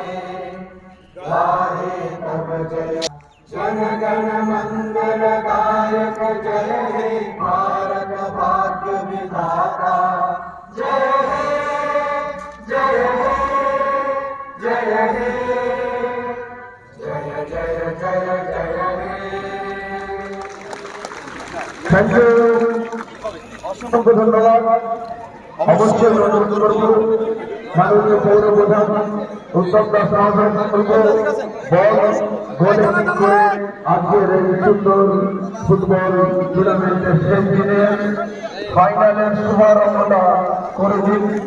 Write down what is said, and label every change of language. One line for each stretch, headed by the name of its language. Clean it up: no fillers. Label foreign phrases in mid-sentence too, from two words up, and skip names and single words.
Bangla: গাহে তব জয় জন গণ মঙ্গল গায়ক, জয় হে ভারত ভাগ্য বিধাতা, জয় হে জয় হে জয় হে জয় জয় জয় জয় হে।
English: thank you,
Bangla: অসংখ্য ধন্যবাদ। অবশ্যই অনুরোধ করব মাননীয় পৌর প্রধান উত্তম দাস মহাশয়কে গোল করে আজকের এই সুন্দর ফুটবল টুর্নামেন্টের শেষ দিনে ফাইনালের শুভারম্ভটা করে দিন।